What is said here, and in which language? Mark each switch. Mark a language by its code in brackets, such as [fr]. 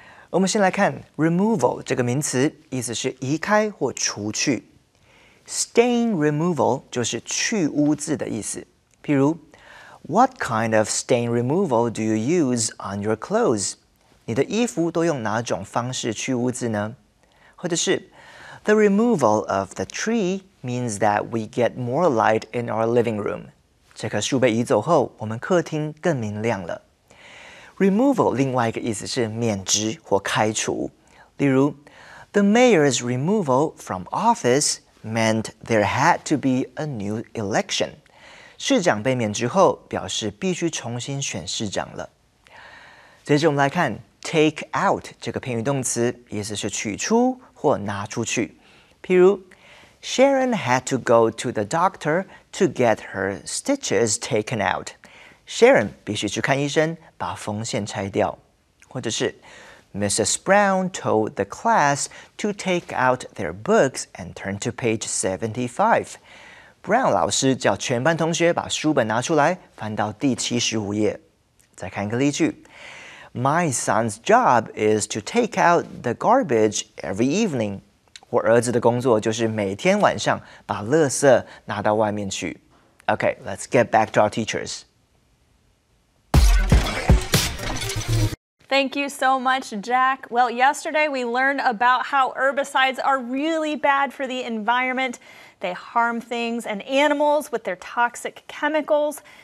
[zh] 我们先来看 removal 这个名词，意思是移开或除去。 Stain removal 就是去污渍的意思。譬如 [en] What kind of stain removal do you use on your clothes? [zh] 你的衣服都用哪种方式去污渍呢？或者是 [en] The removal of the tree means that we get more light in our living room. [zh] 这棵树被移走后，我们客厅更明亮了。Removal 另外一个意思是免职或开除。例如 [en] The mayor's removal from office meant there had to be a new election. [zh] 市长被免职后，表示必须重新选市长了。接着我们来看 take out 这个片语动词，意思是取出或拿出去。譬如 [en] Sharon had to go to the doctor to get her stitches taken out. [zh] Sharon 必须去看医生，把缝线拆掉。或者是 [en] Mrs. Brown told the class to take out their books and turn to page 75. [zh] Brown 老师叫全班同学把书本拿出来，翻到第75页。再看一个例句。 [en] My son's job is to take out the garbage every evening. [zh] 我儿子的工作就是每天晚上把垃圾拿到外面去。 [en] Okay, let's get back to our teachers. Thank you so much, Jack. Well, yesterday we learned about how herbicides are really bad for the environment. They harm things and animals with their toxic chemicals.